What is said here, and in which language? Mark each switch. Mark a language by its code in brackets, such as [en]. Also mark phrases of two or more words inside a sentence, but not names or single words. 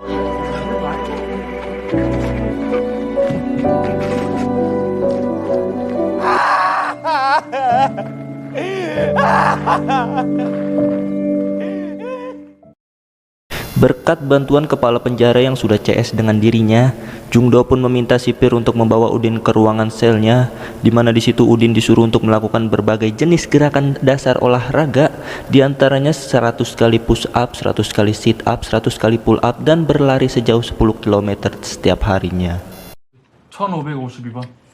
[id] Berkat bantuan kepala penjara yang sudah CS dengan dirinya, Jungdo pun meminta sipir untuk membawa Udin ke ruangan selnya, di mana di situ Udin disuruh untuk melakukan berbagai jenis gerakan dasar olahraga, diantaranya 100 kali push up, 100 kali sit up, 100 kali pull up, dan berlari sejauh 10 km setiap harinya. [ko] 1552번.